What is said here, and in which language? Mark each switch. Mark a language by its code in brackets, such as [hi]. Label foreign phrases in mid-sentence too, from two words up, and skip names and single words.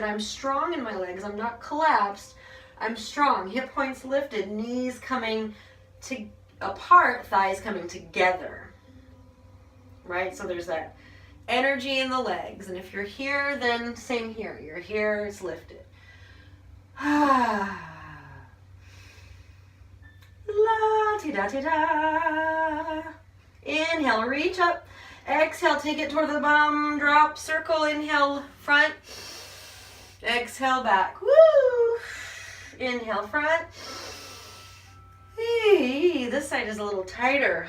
[en] I'm strong in my legs. I'm not collapsed. I'm strong. Hip points lifted, knees coming apart, thighs coming together. Right? So there's that energy in the legs. And if you're here, then same here. You're here, it's lifted. La ti da ti da. Inhale, reach up. Exhale, take it toward the bum. Drop, circle, inhale, front. Exhale back. Woo! Inhale front. Hey, this side is a little tighter.